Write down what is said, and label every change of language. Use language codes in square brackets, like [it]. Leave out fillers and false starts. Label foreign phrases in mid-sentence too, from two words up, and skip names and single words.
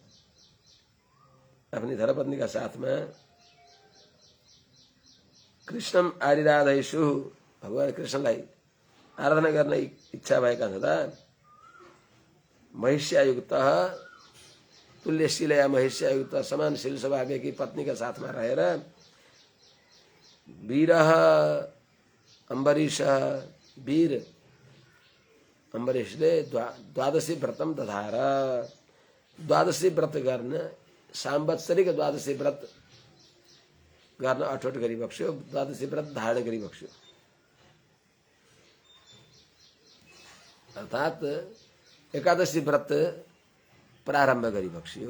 [ne] अपनी धर्मपत्नीका साथमा [sa] कृष्णम आरिराधेषु [ne] भगवान कृष्णलाई आराधना गर्न इच्छा भएका छँदा [sa] महिष्यायुक्त तुल्यशीलया [ne] महिष्यायुक्त समानशील स्वभावकी पत्नीका साथमा रहेर वीरः अम्बरीश वीर अम्बरीशले [sa] द्वादशी व्रतम दधार। [ne] द्वादशी व्रत गर्न, सांवत्सरिक द्वादशी व्रत गर्न अठोट गरिबक्स्यो। द्वादशी व्रत धारण गरिबक्स्यो। अर्थात एकादशी व्रत प्रारम्भ गरिबक्स्यो।